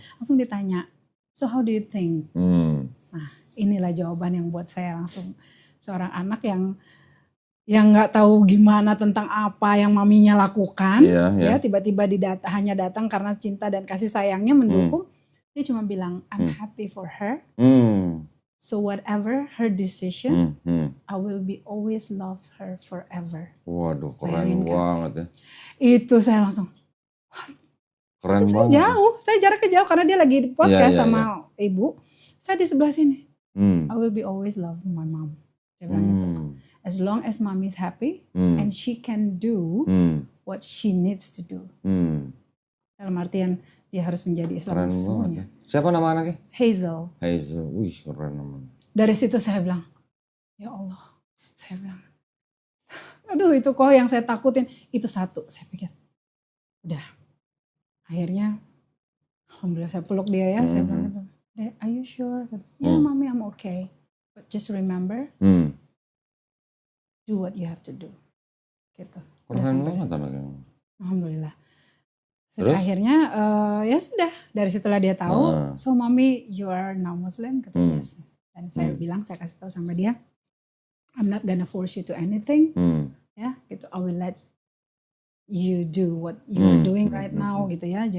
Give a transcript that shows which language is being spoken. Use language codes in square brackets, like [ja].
[id] Langsung ditanya, [en] so how do you think? [id] Nah inilah jawaban yang buat saya langsung, seorang anak yang nggak tahu gimana tentang apa yang maminya lakukan, ya tiba-tiba hanya datang karena cinta dan kasih sayangnya mendukung. Dia cuma bilang, [en] I'm happy for her. So whatever her decision, I will be always love her forever. [id] Waduh, keren banget ya. Itu saya langsung, keren banget. Saya jaraknya jauh karena dia lagi di podcast sama ibu. Saya di sebelah sini. [en] I will be always love my mom. [id] Dia bilang gitu. [en] As long as mommy's happy and she can do what she needs to do. [id] Dalam artian dia harus menjadi Islam sesungguhnya. Siapa nama anaknya? Hazel. Wih keren namanya. Dari situ saya bilang, ya Allah. Saya bilang, aduh itu kok yang saya takutin. Itu satu, saya pikir. Udah. Akhirnya, alhamdulillah saya peluk dia ya. Saya bilang gitu, [en] are you sure? [id] Ya mami, [en] I'm okay. But just remember, do what you have to do, [id] gitu. Keren banget anaknya. Alhamdulillah. Akhirnya ya sudah, dari situlah dia tahu. [en] So mommy, you are now Muslim, [id] kata dia. Dan saya bilang, saya kasih tahu sama dia, [en] I'm not gonna force you to anything, [id] ya, gitu. [en] I will let you do what you're doing right now, [id] gitu ya.